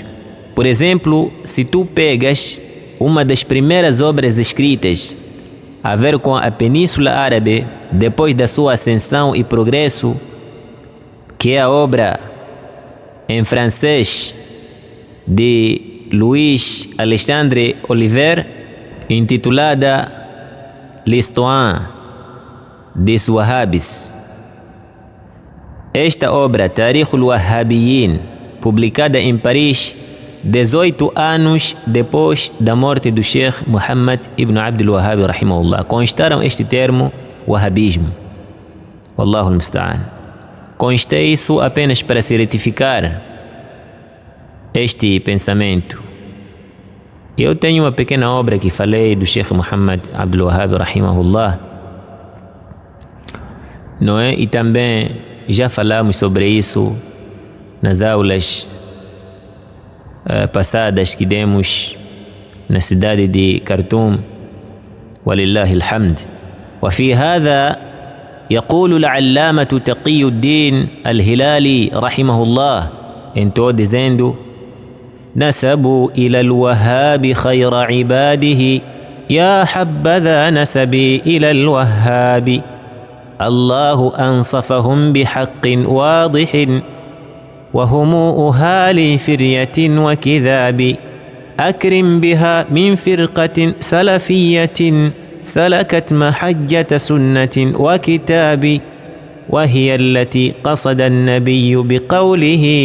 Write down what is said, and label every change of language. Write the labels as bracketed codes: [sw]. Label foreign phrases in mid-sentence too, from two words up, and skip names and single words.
[pt] Por exemplo, se tu pegas uma das primeiras obras escritas a ver com a Península Árabe depois da sua ascensão e progresso, que é a obra em francês de Louis Alexandre Oliver, intitulada L'Histoire des Wahhabis. Esta obra, Tarikh al-Wahhabiyyin, publicada em Paris 18 anos depois da morte do Sheikh Muhammad ibn Abdul Wahhab rahimahullah, constaram este termo wahhabismo. [ar] والله المستعان. [pt] Consta isso apenas para se retificar este pensamento. Eu tenho uma pequena obra que falei do Sheikh Muhammad Abdul Wahhab rahimahullah, não é? E também já falamos sobre isso nas aulas passadas que demos na cidade de Khartoum, [ar] ولله الحمد. وفي هذا يقول العلامة تقي الدين الهلالي رحمه الله, [pt] entrou dizendo: [ar] نسبوا إلى الوهاب خير عباده يا حبذا نسبي إلى الوهاب الله أنصفهم بحق واضح وهم أهالي فرية وكذاب أكرم بها من فرقة سلفية سلكت محجة سنة وكتاب وهي التي قصد النبي بقوله